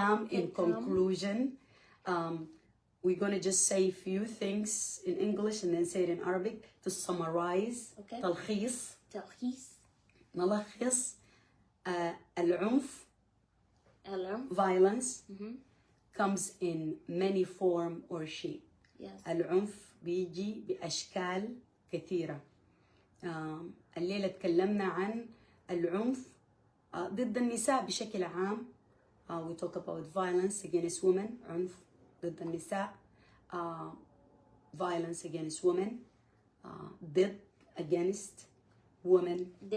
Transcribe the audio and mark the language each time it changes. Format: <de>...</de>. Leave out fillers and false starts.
<en>In conclusion, we're gonna just say a few things in English and then say it in Arabic to summarize. Okay.</en> <ar>تلخيص. نلخص. العنف. Violence.</ar> <en>comes in many form or shape. Yes.</en> <ar>العنف بيجي بأشكال كثيرة. الليلة تكلمنا عن العنف ضد النساء بشكل عام.</ar> <en>We talk about violence against women.</en> <ar>عنف ضد النساء.</ar> <en>Violence against women. ضد against women.</en>